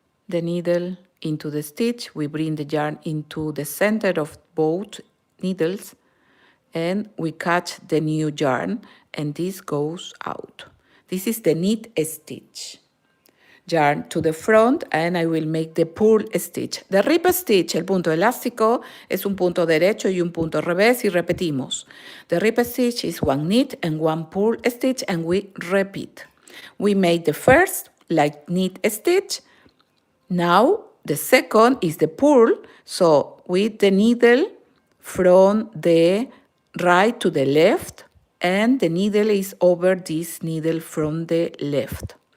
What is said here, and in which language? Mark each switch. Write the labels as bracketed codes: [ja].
[en] the needle into the stitch. We bring the yarn into the center of both needles and we catch the new yarn and this goes out. This is the knit stitch. Yarn to the front and I will make the purl stitch. The rip stitch, [es] el punto elástico, es un punto derecho y un punto revés y repetimos. [en] The rip stitch is one knit and one purl stitch and we repeat. We made the first like knit stitch. Now the second is the purl, so with the needle from the right to the left and the needle is over this needle from the left.